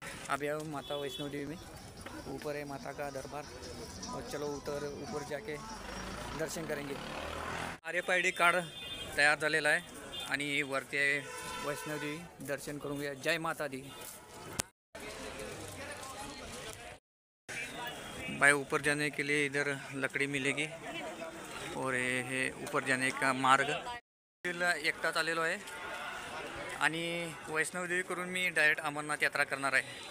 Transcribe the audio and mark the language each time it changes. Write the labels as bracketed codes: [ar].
[hi] अभी हम माता वैष्णोदेवी में ऊपर है माता का दरबार और चलो ऊपर जाके दर्शन करेंगे। [mr] RFID कार्ड तयार झालेला आहे आणि वरती आहे वैष्णोदेवी। [hi] दर्शन करूँगा। जय माता दी। भाई ऊपर जाने के लिए इधर लकड़ी मिलेगी और ये है ऊपर जाने का मार्ग। [mr] एकटाच आलेलो आहे आणि वैष्णोदेवी करून मी डायरेक्ट अमरनाथ यात्रा करणार आहे।